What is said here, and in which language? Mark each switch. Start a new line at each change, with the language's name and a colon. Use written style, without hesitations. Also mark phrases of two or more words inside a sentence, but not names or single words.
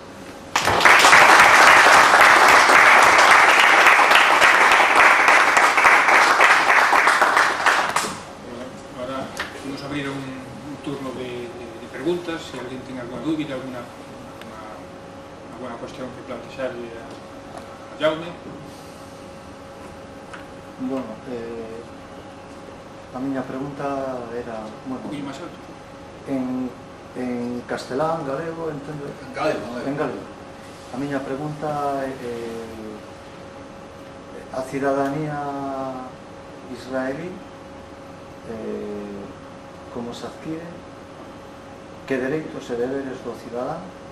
Spanish: Ahora vamos a abrir un turno de preguntas. Si alguien tiene alguna dúvida, alguna cuestión que plantearle a Jaume.
Galician: Bueno, a miña pregunta era, bueno,
Spanish: Muy más alto.
Galician: en castelán, galego, entendo? En galego. En galego. A miña pregunta é a cidadanía israelí, como se adquire, que dereitos e deberes do cidadán,